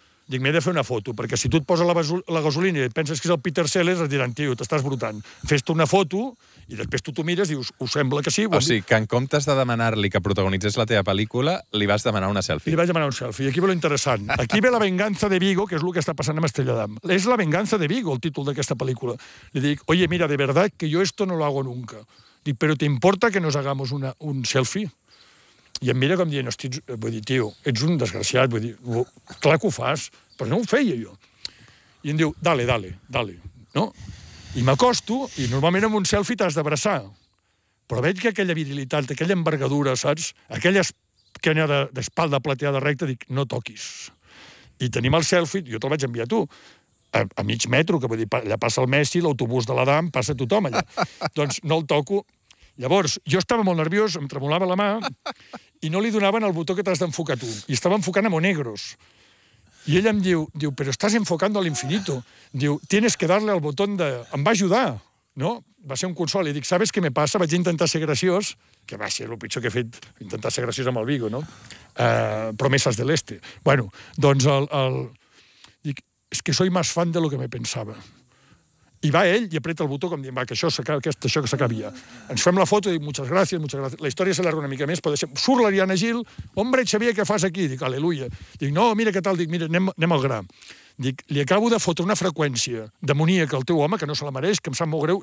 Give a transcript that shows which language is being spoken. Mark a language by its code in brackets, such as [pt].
[ca] Dic, m'he de fer una foto, perquè si tu et poses la gasolina i et penses que és el Peter Sellers, et diran, tio, t'estàs brotant. Fes-te una foto i després tu t'ho mires i dius, ho sembla que sí. O sigui, que en comptes de demanar-li que protagonitzés la teva pel·lícula, li vas demanar una selfie. Li vaig demanar un selfie. I aquí ve lo interessant. Aquí ve la venganza de Viggo, que és el que està passant amb Estrella Damm. És la venganza de Viggo, el títol d'aquesta pel·lícula. Li dic, [es] oye, mira, de verdad que yo esto no lo hago nunca. [ca] Dic, [es] pero ¿te importa que nos hagamos un selfie? [ca] I em mira com dient, hosti, vull dir, tio, ets un desgraciat, vull dir, clar que ho fas, però no ho feia jo. I em diu, dale, no? I m'acosto, i normalment amb un selfie t'has d'abraçar, però veig que aquella virilitat, aquella envergadura, saps? Aquella esquena d'espalda plateada recta, dic, no toquis. I tenim el selfie, jo te'l vaig enviar a tu, a mig metro, que vull dir, allà passa el Messi, l'autobús de l'Adam, passa tothom allà. Doncs no el toco. Llavors, jo estava molt nerviós, em tremolava la mà i no li donaven el botó que t'has d'enfocar tu. I estava enfocant a Monegros. I ella em diu, però estàs enfocando a l'infinito. Diu, [es] tienes que darle al botón de... [ca] Em va ajudar, no? Va ser un consol. I dic, [es] ¿sabes qué me pasa? [ca] Vaig intentar ser graciós, que va ser el pitjor que he fet, intentar ser graciós amb el Viggo, no? Promeses de l'Este. Bueno, doncs el... Dic, [es] es que soy más fan de lo que me pensaba. [ca] I va ell i apreta el botó com dient, va, que això que s'acabi ja. Ens fem la foto i dic, moltes gràcies. La història s'allarga una mica més, però deixem... Surt l'Ariana Gil, hombre, Xavier, què fas aquí? Dic, aleluia. Dic, no, mira què tal, dic, mira, anem al gra. Dic, li acabo de fotre una freqüència demoníaca al teu home, que no se la mereix, que em sap molt greu.